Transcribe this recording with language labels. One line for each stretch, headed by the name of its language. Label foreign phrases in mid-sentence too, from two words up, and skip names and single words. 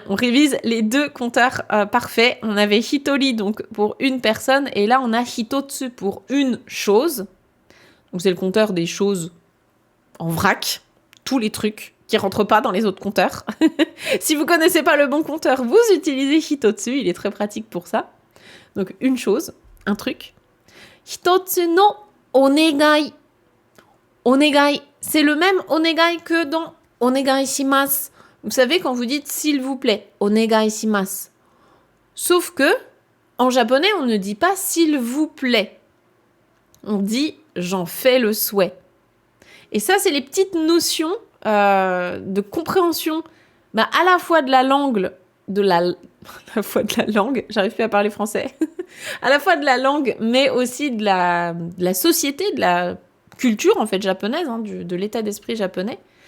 French: On révise les deux compteurs parfaits. On avait hitori, donc pour une personne, et là, on a hitotsu pour une chose. Donc, c'est le compteur des choses en vrac, tous les trucs qui rentrent pas dans les autres compteurs. Si vous connaissez pas le bon compteur, vous utilisez hitotsu, il est très pratique pour ça. Donc une chose, un truc.
Japanese: ひとつのお願い.
French: Onegai, c'est le même onegai que dans
Japanese: お願いします.
French: Vous savez quand vous dites s'il vous plaît,
Japanese: お願いします.
French: Sauf que en japonais, on ne dit pas s'il vous plaît. On dit j'en fais le souhait. Et ça, c'est les petites notions de compréhension, à la fois de la langue, j'arrive plus à parler français, à la fois de la langue, mais aussi de la société, de la culture en fait japonaise, hein, de l'état d'esprit japonais.